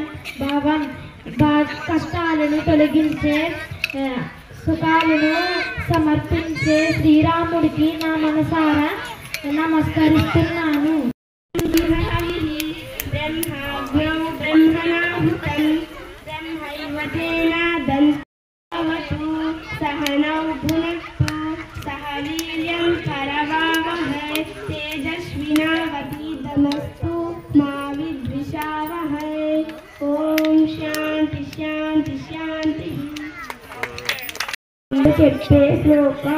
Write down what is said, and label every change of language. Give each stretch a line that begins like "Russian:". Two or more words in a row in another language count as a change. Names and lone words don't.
Telugu: భావం కష్టాలను తొలగించే సుఖాలను సమర్పించే శ్రీరాముడికి నా మనసారా నమస్కరిస్తున్నాను।
Sanskrit: బ్రహ్మాగ్రౌ బ్రహ్మణాహుతం బ్రహ్మైవతేనాదం सहनौ भुनक्तु सह वीर्यं करवावहै तेजस्विनावतीतमस्तु मा विद्विषावहै। ॐ शान्ति शान्ति।
Telugu: చెప్పే శ్లోకం.